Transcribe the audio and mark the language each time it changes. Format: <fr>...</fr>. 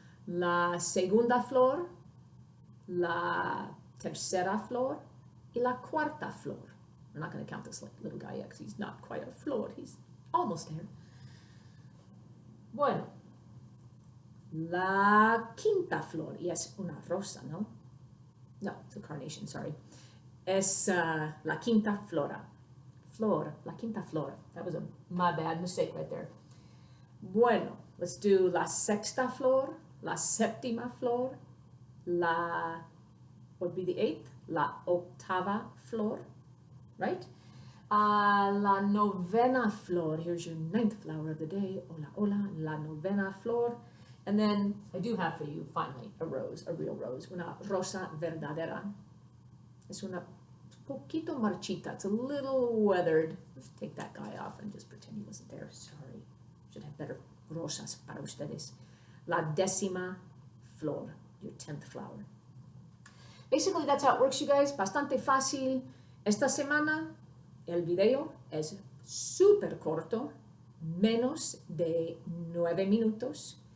<es>La segunda flor, la tercera flor, y la cuarta flor.</es> <en>We're not going to count this little guy yet because he's not quite a flor. He's almost there. Bueno.</en> <es>La quinta flor. Y es una rosa, ¿no?</es> <en>No, it's a carnation, sorry.</en> <es>Es la quinta flora. Flor, la quinta flor.</es> <en>That was my bad mistake right there. Bueno, let's do</en> <es>la sexta flor, la séptima flor,</es> <en>what would be the eighth?</en> <es>La octava flor.</es> <en>Right?</en> <es>La novena flor.</es> <en>Here's your ninth flower of the day.</en> <es>Hola, hola. La novena flor.</es> <en>And then I do have for you, finally, a rose, a real rose.</en> <es>Una rosa verdadera. Es una poquito marchita.</es> <en>It's a little weathered. Let's take that guy off and just pretend he wasn't there. Sorry. Should have better rosas</en> <es>para ustedes. La décima flor.</es> <en>Your 10th flower. Basically, that's how it works, you guys.</en> <es>Bastante fácil. Esta semana el video es súper corto, menos de 9 minutos.</es>